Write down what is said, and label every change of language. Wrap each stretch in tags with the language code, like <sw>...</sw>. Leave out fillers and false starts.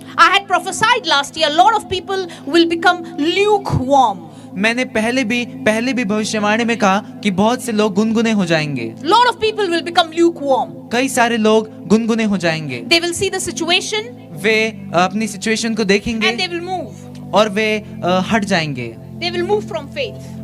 <en>I had prophesied last year, a lot of people will become lukewarm.</en> <hi>मैंने पहले भी भविष्यवाणी में कहा कि बहुत से लोग गुनगुने हो जाएंगे।</hi> <en>Lot of people will become lukewarm.</en> <hi>कई सारे लोग गुनगुने हो जाएंगे।</hi> <en>They will see the situation</en> <hi>वे अपनी सिचुएशन को</hi> <en>and</en> <hi>देखेंगे</hi> <en>they will move.</en> <hi>और वे हट जाएंगे।</hi> <en>They will move from faith.</en>